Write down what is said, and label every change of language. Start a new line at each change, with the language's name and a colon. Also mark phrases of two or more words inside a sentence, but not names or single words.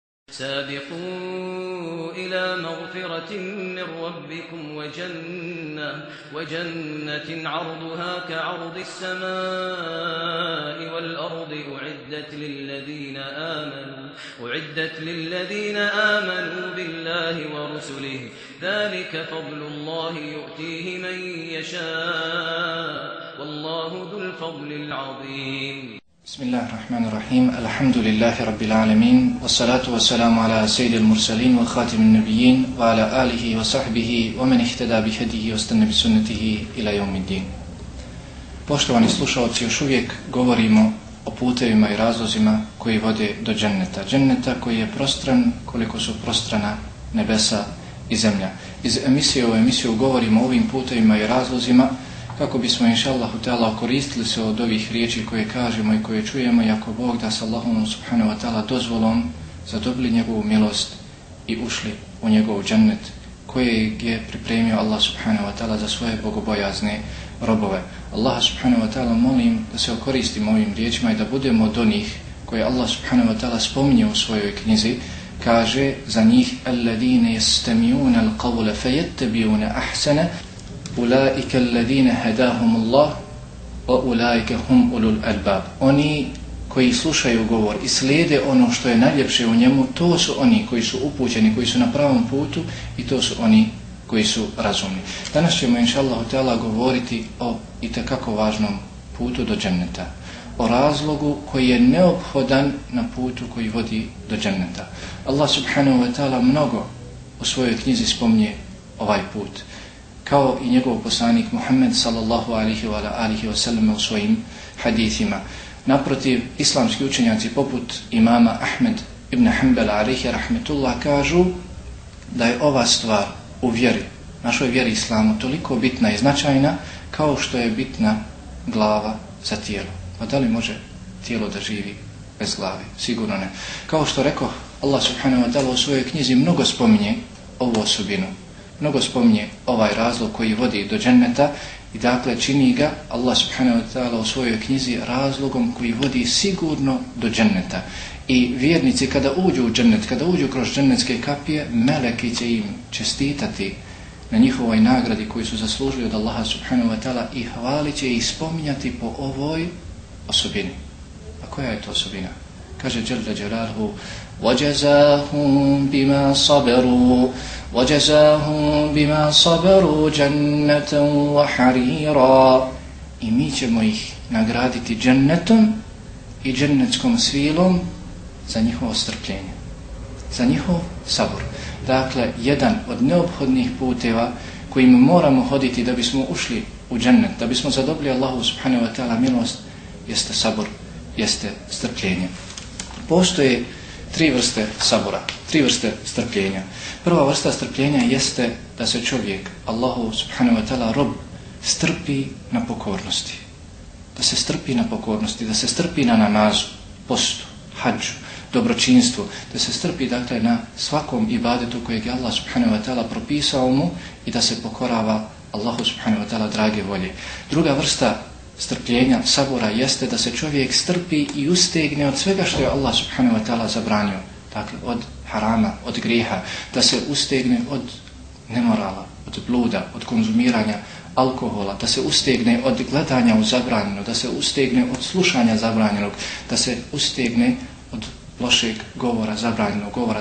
Arabic: سابقوا إلى مغفرة من ربكم وجنة عرضها كعرض السماء والأرض أعدت للذين آمنوا بالله ورسله ذلك فضل الله يؤتيه من يشاء والله ذو الفضل العظيم. بسم الله الرحمن الرحيم. الحمد لله رب العالمين والصلاة والسلام على سيد المرسلين وخاتم النبيين وعلى آله وصحبه ومن اهتدى بهديه واستنى بسنته إلى يوم الدين.
Bosnian: Poštovani slušalci, još uvijek govorimo o putevima i razlozima koji vode do dženneta. Dženneta koji je prostran koliko su prostrana nebesa i zemlja. Iz emisije u emisiju govorimo o ovim putevima i razlozima kako bismo
Arabic: إن شاء الله تعالى
Bosnian: koristili se od ovih riječi koje kažemo i koje čujemo, i ako Bog da s Allahom
Arabic: سبحانه وتعالى
Bosnian: dozvolom zadobili njegovu milost i ušli u njegov džennet kojeg je pripremio Allah
Arabic: سبحانه وتعالى
Bosnian: za svoje bogobojazne robove. Allah
Arabic: سبحانه وتعالى
Bosnian: molim da se okoristimo ovim riječima i da budemo od onih koje Allah
Arabic: سبحانه وتعالى
Bosnian: spominje u svojoj knjizi. Kaže za njih:
Arabic: الذين يستمعون القول فيتبعون أحسن أولئك الذين هداهم الله وأولئك هم أولو الألباب.
Bosnian: Oni koji slušaju govor i slijede ono što je najljepše u njemu, to su oni koji su upućeni, koji su na pravom putu, i to su oni koji su razumni. Danas ćemo
Arabic: إن شاء الله تعالى
Bosnian: govoriti o itekako važnom putu do dženneta, o razlogu koji je neophodan na putu koji vodi do dženneta. Allah
Arabic: سبحانه وتعالى
Bosnian: mnogo u svojoj knjizi spominje ovaj put, kao i njegov poslanik Muhammed
Arabic: صلى الله عليه وسلم
Bosnian: u svojim hadithima. Naprotiv, islamski učenjaci poput imama Ahmed ibn Hanbala
Arabic: عليه رحمة الله
Bosnian: kažu da je ova stvar u vjeri, našoj vjeri islamu, toliko bitna i značajna kao što je bitna glava za tijelo. Pa da li može tijelo da živi bez glave? Sigurno ne. Kao što rekao Allah
Arabic: سبحانه وتعالى
Bosnian: u svojoj knjizi mnogo spominje ovu osobinu, mnogo spominje ovaj razlog koji vodi do dženneta, i dakle čini ga Allah
Arabic: سبحانه وتعالى
Bosnian: u svojoj knjizi razlogom koji vodi sigurno do dženneta. I vjernici kada uđu u džennet, kada uđu kroz džennetske kapije, meleki će im čestitati na njihovoj nagradi koju su zaslužili od Allaha
Arabic: سبحانه وتعالى
Bosnian: i hvalit će ih spominjati po ovoj osobini. A koja je to osobina? Kaže
Arabic: جل جلاله: وَجَزَاهُمْ بِمَا صَبَرُوا جَنَّةً وَحَرِيرًا.
Bosnian: I mi ćemo ih nagraditi džennetom i džennetskom svilom za njihovo strpljenje, za njihov sabor. Dakle, jedan od neophodnih puteva kojim moramo hoditi da bismo ušli u džennet, da bismo zadobili Allahu
Arabic: سبحانه وتعالى
Bosnian: milost, jeste sabor, jeste strpljenje. Postoje tri vrste sabora, tri vrste strpljenja. Prva vrsta strpljenja jeste da se čovjek, Allahu
Arabic: سبحانه وتعالى
Bosnian: rob, strpi na pokornosti. Da se strpi na pokornosti, da se strpi na namazu, postu, hadžu, dobročinstvu, da se strpi dakle na svakom ibadetu kojeg je Allah
Arabic: سبحانه وتعالى
Bosnian: propisao mu i da se pokorava Allahu
Arabic: سبحانه وتعالى
Bosnian: drage volje. Druga vrsta strpljenja, sabora, jeste da se čovjek strpi i ustegne od svega što je Allah
Arabic: سبحانه وتعالى
Bosnian: zabranio. Dakle, od harama, od grijeha, da se ustegne od nemorala, od bluda, od konzumiranja alkohola, da se ustegne od gledanja u zabranjeno, da se ustegne od slušanja zabranjenog, da se ustegne od lošeg govora, zabranjenog govora.